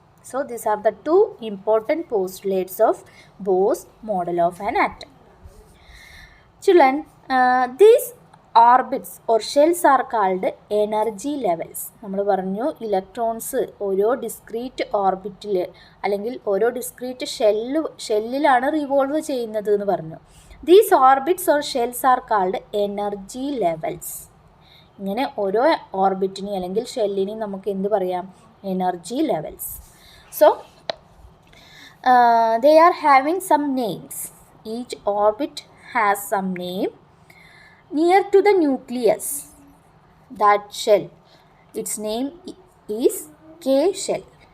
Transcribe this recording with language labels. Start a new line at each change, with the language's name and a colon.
English: So, these are the two important postulates of Bohr's model of an atom. Children, these orbits or shells are called energy levels.
Malayalam: നമ്മൾ പറഞ്ഞു electrons ഓരോ discrete ഓർബിറ്റിൽ അല്ലെങ്കിൽ ഓരോ discrete ഷെല്ലിലാണ് revolve ചെയ്യുന്നത് എന്ന് പറഞ്ഞു.
English: These orbits or shells are called energy levels.
Malayalam: ഇങ്ങനെ ഓരോ ഓർബിറ്റിനെയും അല്ലെങ്കിൽ ഷെല്ലിനെയും നമുക്ക് എന്ത് പറയാം?
English: Energy levels. So they are having some names. Each orbit has some name. Near to the nucleus, that shell, its name is K shell.